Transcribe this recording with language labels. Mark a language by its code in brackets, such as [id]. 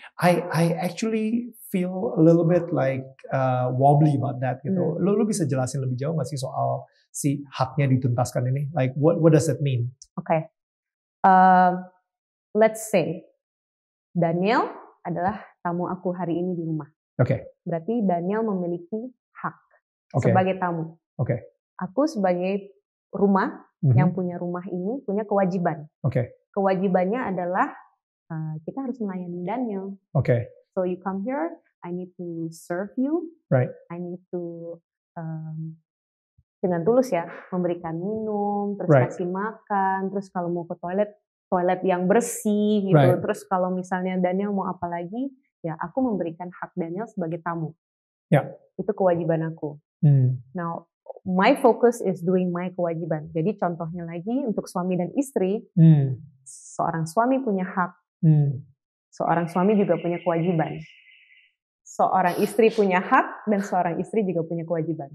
[en] I actually feel a little bit like wobbly about that gitu. [id] Lu bisa jelasin lebih jauh nggak sih soal si haknya dituntaskan ini? [en] Like what does it mean? Okay. Let's say [id] Daniel adalah tamu aku hari ini di rumah. Berarti Daniel memiliki hak sebagai tamu. Aku sebagai rumah yang punya rumah ini punya kewajiban. Kewajibannya adalah kita harus melayani Daniel. [en] So you come here, I need to serve you. I need to [id] dengan tulus ya, memberikan minum, terus kasih makan, terus kalau mau ke toilet yang bersih gitu. Terus kalau misalnya Daniel mau apa lagi, ya aku memberikan hak Daniel sebagai tamu. Itu kewajiban aku. [en] Now, my focus is doing my kewajiban. [id] Jadi contohnya lagi untuk suami dan istri, seorang suami punya hak. Seorang suami juga punya kewajiban. seorang istri punya hak dan seorang istri juga punya kewajiban.